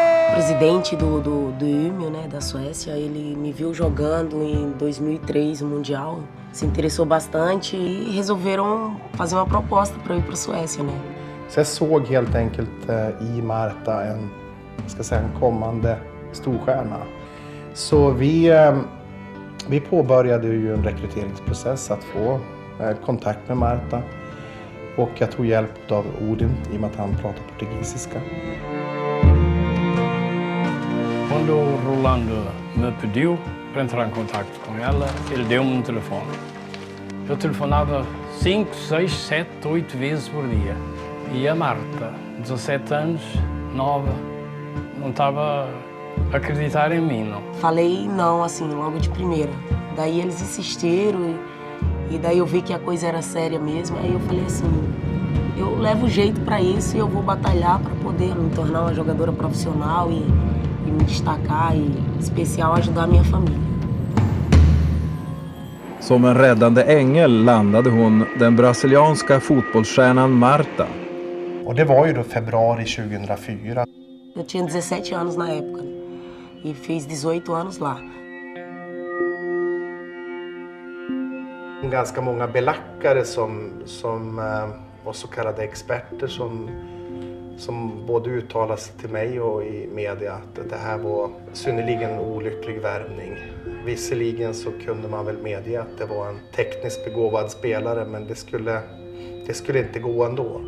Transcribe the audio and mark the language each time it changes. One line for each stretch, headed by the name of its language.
Portuguese: O presidente do IME, né, da Suécia, ele me viu jogando em 2003, no Mundial, se interessou bastante e resolveram fazer uma proposta para eu ir para a Suécia, né?
Swedish: Så jag såg helt enkelt i Marta en kommande storstjärna. Så vi påbörjade ju en rekryteringsprocess att få kontakt med Marta och jag tog hjälp av Odin i och med att han pratar portugisiska.
Portuguese: Quando o Rolando me pediu para entrar em contato com ela, ele deu-me um telefone. Eu telefonava 5, 6, 7, 8 vezes por dia. E a Marta, 17 anos, nova, não estava a acreditar em mim, não. Falei não, assim, logo de primeira. Daí eles insistiram e daí eu vi que a coisa era séria mesmo. Aí eu falei assim, eu levo jeito para isso e eu vou batalhar para poder me tornar uma jogadora profissional e me destacar e, em especial, ajudar a minha família.
Swedish: Som en räddande ängel landade hon den brasilianska fotbollsstjärnan Marta. Och det var ju då februari 2004.
Portuguese: Eu tinha 17 anos na época e fiz 18 anos lá.
Swedish: Ganska många belackare som var så kallade experter som både uttalade sig till mig och i media att det här var synnerligen olycklig värvning. Visserligen så kunde man väl medge att det var en tekniskt begåvad spelare, men det skulle inte gå ändå.